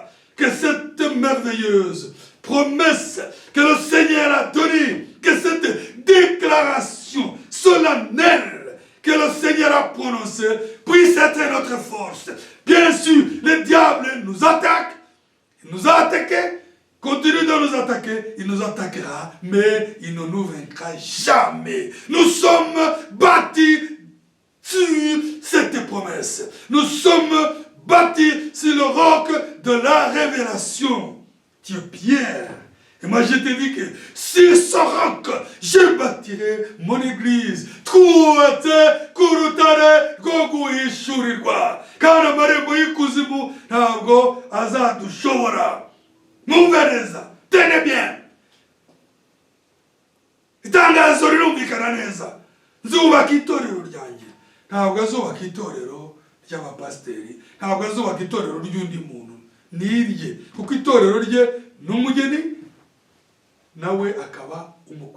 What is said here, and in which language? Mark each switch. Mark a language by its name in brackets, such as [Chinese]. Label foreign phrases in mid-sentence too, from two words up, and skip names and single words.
[French] Que cette merveilleuse promesse que le Seigneur a donnée, que cette déclaration solennelle que le Seigneur a prononcée puisse être notre force. Bien sûr, le diable nous attaque, il nous a attaqués, continue de nous attaquer, il nous attaquera, mais il ne nous vaincra jamais. Nous sommes bâtis sur cette promesse. Nous sommes bâtis sur le roc de la révélation. Tu es Pierre. Et moi je te dis que sur ce roc, je bâtirai mon église. Kuruta, Gogu Ishurirwa. [Kinyarwanda] Car amarembo y'ikuzimu ntabwo ntabwo azadushobora. Mwumve neza, [French] tenez bien. [Kinyarwanda] Itangazo rirumvikana neza. Nzubaka itorero ryanjye. Ntabwo azubaka itorero ry'abapasiteri, ntabwo azubaka itorero ry'undi muntu. Ni irye, kuko itorero rye n'umugeni nawe akaba umukwe.